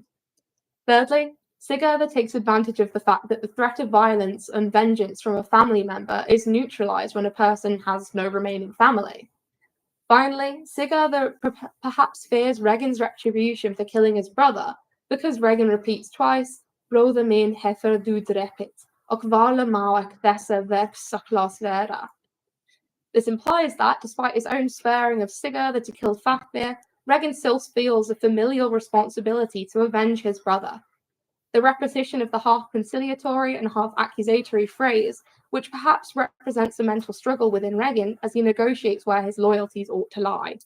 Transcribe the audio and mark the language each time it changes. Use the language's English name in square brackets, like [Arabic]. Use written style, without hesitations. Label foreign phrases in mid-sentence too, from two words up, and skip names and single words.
[English] Thirdly, Sigurður takes advantage of the fact that the threat of violence and vengeance from a family member is neutralized when a person has no remaining family. Finally, Sigurður perhaps fears Regin's retribution for killing his brother, because Regin repeats twice, [Old Norse] "Bróðir minn hefur þú drepið, og varla má ek þessa verk saklas vera." [English] This implies that, despite his own swearing of Sigurður to kill Fafnir, Regin still feels a familial responsibility to avenge his brother. The repetition of the half conciliatory and half accusatory phrase, which perhaps represents a mental struggle within Regin as he negotiates where his loyalties ought to lie.